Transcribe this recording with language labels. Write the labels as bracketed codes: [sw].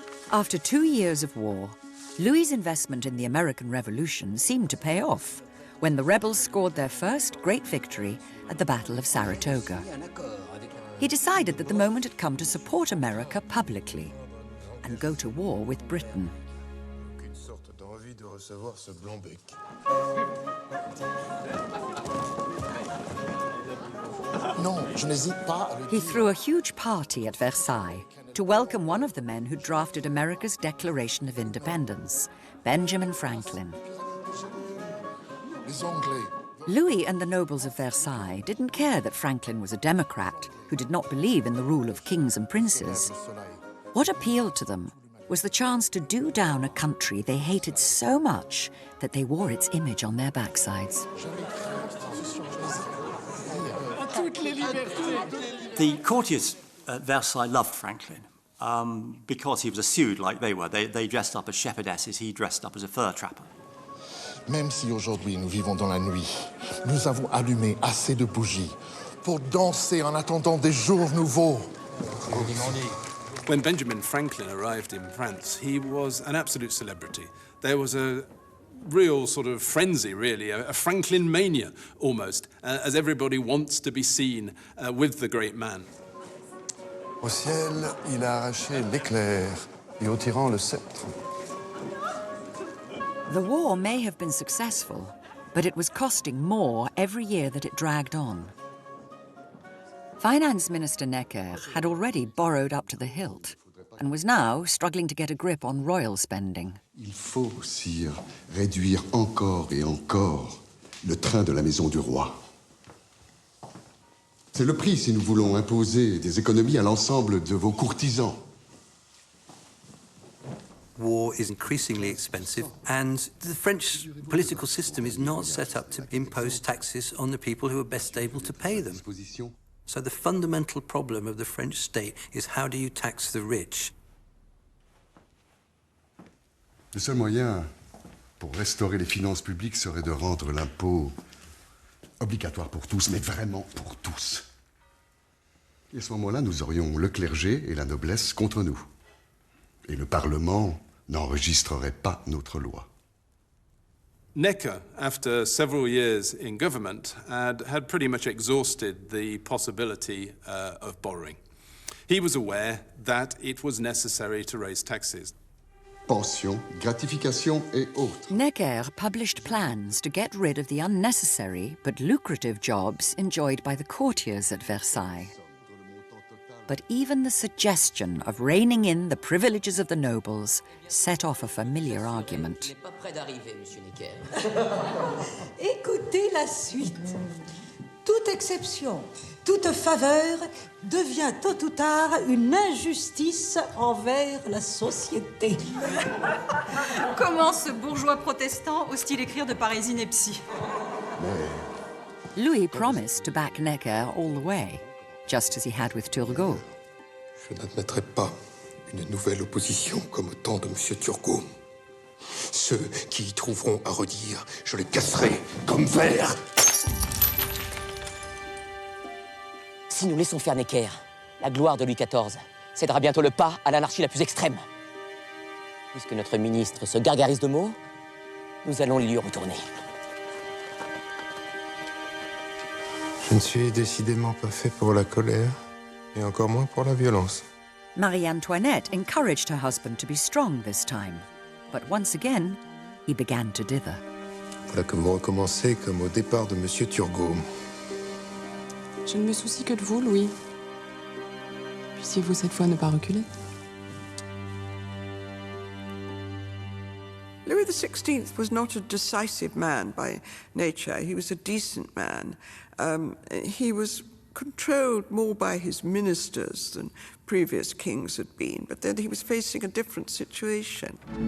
[en] After 2 years of war, Louis's investment in the American Revolution seemed to pay off when the rebels scored their first great victory at the Battle of Saratoga. He decided that the moment had come to support America publicly and go to war with Britain. [fr] Aucune sorte d'envie de recevoir ce blanc-bec. Non, je n'hésite pas. [en] He threw a huge party at Versailles to welcome one of the men who drafted America's Declaration of Independence, Benjamin Franklin. [fr] Les Anglais. [en] Louis and the nobles of Versailles didn't care that Franklin was a Democrat who did not believe in the rule of kings and princes. What appealed to them was the chance to do down a country they hated so much that they wore its image on their backsides. The courtiers at Versailles loved Franklin because he was a Sude like they were. They dressed up as shepherdesses, he dressed up as a fur trapper. [fr] Même si aujourd'hui nous vivons dans la nuit, nous avons allumé assez de bougies pour danser en attendant des jours nouveaux. [en] When Benjamin Franklin arrived in France, he was an absolute celebrity. There was a real sort of frenzy, really, a Franklin mania almost, as everybody wants to be seen with the great man. [fr] Au ciel, il a arraché l'éclair et au tyran le sceptre. [en] The war may have been successful, but it was costing more every year that it dragged on. Finance Minister Necker had already borrowed up to the hilt and was now struggling to get a grip on royal spending. [fr] Il faut, sire, réduire encore et encore le train de la maison du roi. C'est le prix si nous voulons imposer des économies à l'ensemble de vos courtisans. [en] War is increasingly expensive, and the French political system is not set up to impose taxes on the people who are best able to pay them. So the fundamental problem of the French state is how do you tax the rich? [fr] Le seul moyen pour restaurer les finances publiques serait de rendre l'impôt obligatoire pour tous, mais vraiment pour tous. Et à ce moment-là, nous aurions le clergé et la noblesse contre nous. Et le Parlement n'enregistrerait pas notre loi. [en] Necker, after several years in government, had pretty much exhausted the possibility of borrowing. He was aware that it was necessary to raise taxes. [fr] pensions, gratifications et autres. [en] Necker published plans to get rid of the unnecessary but lucrative jobs enjoyed by the courtiers at Versailles. But even the suggestion of reining in the privileges of the nobles set off a familiar argument. [fr] Écoutez la suite. Toute exception, toute faveur devient tôt ou tard une injustice envers la société. Comment ce bourgeois protestant ose-t-il écrire de pareilles inepties? [en] Louis promised to back Necker all the way, just as he had with Turgot. [fr] Je n'admettrai pas une nouvelle opposition comme au temps de M. Turgot. Ceux qui y trouveront à redire, je les casserai comme verre. Si nous laissons faire Necker, la gloire de Louis XIV cédera bientôt le pas à l'anarchie la plus extrême. Puisque notre ministre se gargarise de mots, nous allons lui retourner. Je ne suis décidément pas fait pour la colère, et encore moins pour la violence. [en] Marie-Antoinette encouraged her husband to be strong this time. But once again, he began to dither. [fr] Voilà que vous recommencez comme au départ de M. Turgot. Je ne me soucie que de vous, Louis. Puissiez-vous cette fois ne pas reculer. [en] Louis XVI was not a decisive man by nature. He was a decent man. He was controlled more by his ministers than previous kings had been, but then he was facing a different situation.